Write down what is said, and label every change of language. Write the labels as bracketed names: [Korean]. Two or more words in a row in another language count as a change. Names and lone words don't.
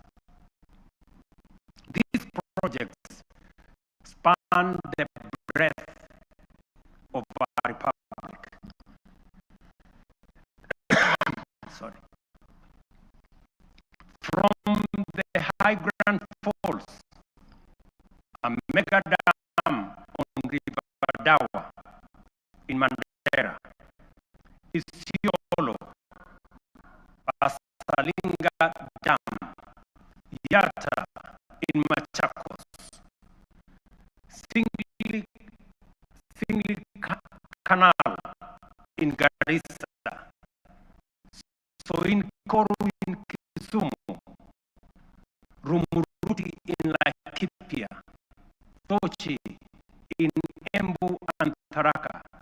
[English] These projects span the breadth of our republic. Sorry. From the High Grand Falls, a mega dam on River Dawa in Mandera, Isiolo, a Salinga Dam, Yata in Machakos, Singli Canal in Garissa, Soinkoru in Kisumu, Rumuruti in Laikipia, Tochi in Embu and Tharaka,